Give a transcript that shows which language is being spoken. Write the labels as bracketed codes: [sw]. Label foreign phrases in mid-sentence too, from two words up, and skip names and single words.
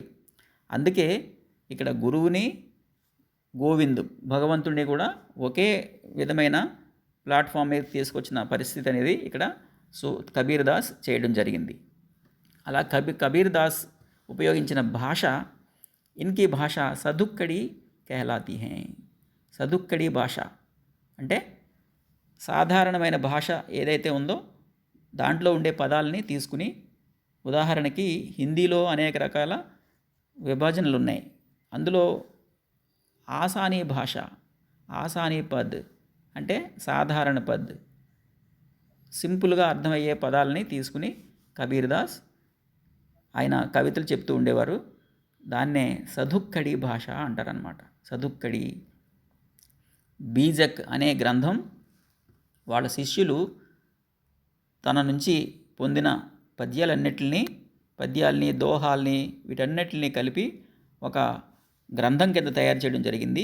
[te] అందుకే ఇక్కడ గురువుని గోవింద్ భగవంతుడిని కూడా ఒకే విధమైన ప్లాట్ఫామ్ మీద తీసుకొచ్చిన పరిస్థితి అనేది ఇక్కడ కబీర్ దాస్ చేయడం జరిగింది. అలా కబీర్ దాస్ ఉపయోగించిన భాష, [hi] इनकी भाषा सधुक्कड़ी कहलाती है. [te] సదుక్కడి భాష అంటే సాధారణమైన భాష ఏదైతే ఉందో దాంట్లో ఉండే పదాలని తీసుకుని, ఉదాహరణకి హిందీలో అనేక రకాల విభజనలు ఉన్నాయి. అందులో ఆసానీ భాష, [hi] आसानी पद [te] అంటే [hi] साधारण पद, [te] సింపుల్గా అర్థమయ్యే పదాలని తీసుకుని కబీర్ దాస్ ఆయన కవితలు చెప్తూ ఉండేవారు. దాన్నే సదుక్కడి భాష అంటారనమాట. సదుక్కడి. బీజక్ అనే గ్రంథం వాళ్ళ శిష్యులు తన నుంచి పొందిన పద్యాల్ని దోహాల్ని వీటన్నిటిని కలిపి ఒక గ్రంథం కింద తయారు చేయడం జరిగింది.